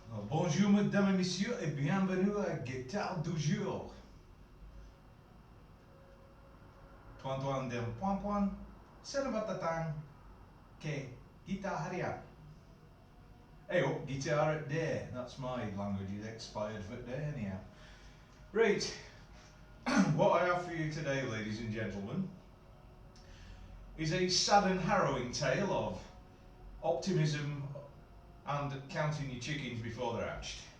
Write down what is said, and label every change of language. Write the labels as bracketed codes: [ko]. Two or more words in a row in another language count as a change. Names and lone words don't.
[fr] Bonjour mesdames et messieurs et bienvenue à Guitare du jour. [ms] Tuan-tuan dan puan-puan, selamat datang ke Guitar Harian. [en] Hey up, guitar at day. That's my language is expired for day anyhow. Right, what I have for you today, ladies and gentlemen, is a sad and harrowing tale of optimism and counting your chickens before they're hatched.